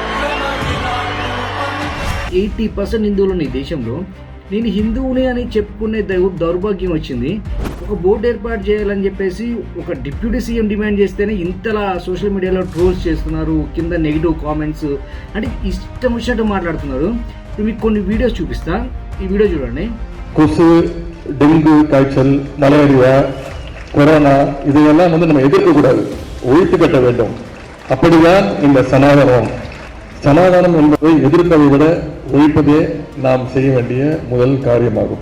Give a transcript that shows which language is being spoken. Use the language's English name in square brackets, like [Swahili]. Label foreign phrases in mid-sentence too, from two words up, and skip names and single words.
[Telugu] 80% హిందువులు ఈ దేశంలో నేను హిందువుని అని చెప్పుకునే దౌర్భాగ్యం వచ్చింది. ఒక బోర్డు ఏర్పాటు చేయాలని చెప్పేసి ఒక [English] deputy CM [Telugu] డిమాండ్ చేస్తేనే ఇంతలా [English] social mediaలో [Telugu] ట్రోల్స్ చేస్తున్నారు, కింద [English] negative comments [Telugu] అంటే ఇష్టం వచ్చినట్టు మాట్లాడుతున్నారు. ఇప్పుడు మీకు కొన్ని వీడియోస్ చూపిస్తా, ఈ వీడియో చూడండి. [Tamil] கொசு, டெங்கு காய்ச்சல், மலேரியா, கொரோனா இதையெல்லாம் நம்ம எதிர்க்கக்கூடாது, ஒழித்து கட்ட வேண்டும். அப்படிதான் இந்த சனாதனம். சனாதனம் என்பதை எதிர்ப்பதை விட ஒழிப்பதே நாம் செய்ய வேண்டிய முதல் காரியமாகும்.